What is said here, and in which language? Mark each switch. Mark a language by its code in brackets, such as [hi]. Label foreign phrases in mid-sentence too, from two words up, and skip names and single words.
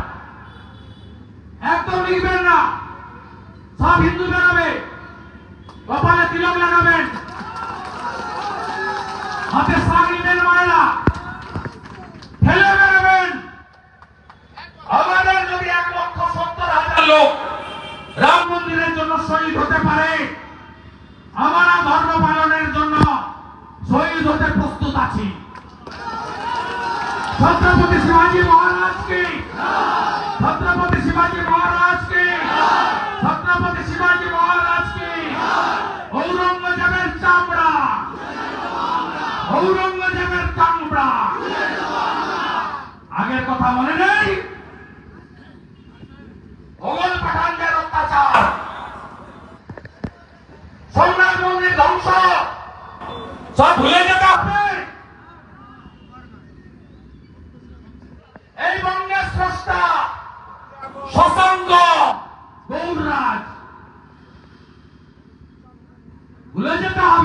[bn] একদম লিখবেন না, সব হিন্দু বেরোবে, কপালে তিলক লাগাবেন, হাতে শাক নিবেন, মায়েরা ঠেলে বেরোবেন। আমাদের যদি 1,70,000 লোক রাম মন্দিরের জন্য শহীদ হতে পারে, আমরা ধর্ম পালনের জন্য শহীদ হতে প্রস্তুত আছি। [hi] छत्रपति शिवाजी महाराज की, छत्रपति शिवाजी महाराज की, छत्रपति शिवाजी महाराज की। [bn] ঔরঙ্গজেবের চামড়া, ঔরঙ্গজেবের চামড়া। আগের কথা মনে নেই? মোগল পাঠানদের অত্যাচার, সোমনাথ মন্দির ধ্বংস সব ভুলে যেতে হবে। এই বঙ্গের স্রষ্টা শশাঙ্ক গৌররাজ ভুলে যেতে হবে।